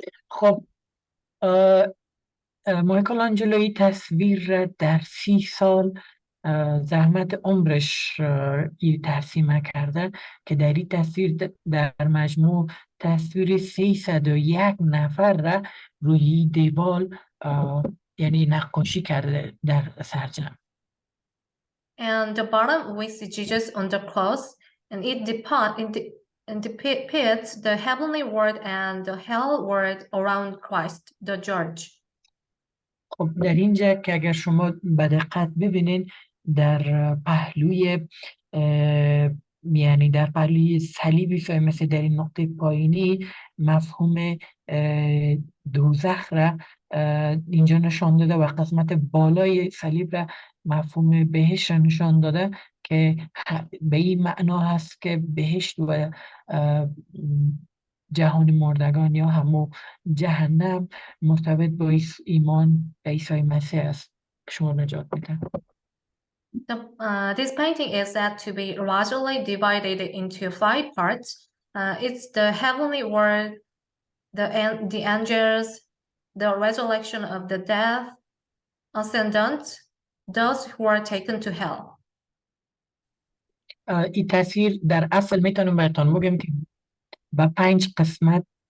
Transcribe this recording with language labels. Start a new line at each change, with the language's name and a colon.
Persian: خب مایکلانجلو این تصویر را در 30 سال زحمت عمرش این ترسیم کرده که در این تصویر در مجموع تصویر 301 نفر را روی دیوال یعنی نقاشی کرده در سرجم.
English: And the bottom we see Jesus on the cross, and it depicts the heavenly world and the hell world around Christ, the judge.
Persian: خب در اینجا که اگر شما به دقت ببینین در پهلوی یعنی در پهلوی صلیب عیسی مسیح در این نقطه پایینی مفهوم دوزخ را اینجا نشان داده و قسمت بالای صلیب را مفهوم بهشت را نشان داده که به این معنا هست که بهشت و جهان مردگان یا همو جهنم مرتبط با ایمان به عیسی مسیح است که شما نجات میده.
English: This painting is said to be largely divided into 5 parts. It's the heavenly world, the angels, the resurrection of the dead, ascendant, those who are taken to hell.
Persian: این تصویر در اصل میتونم براتون بگم که با 5 قسمت.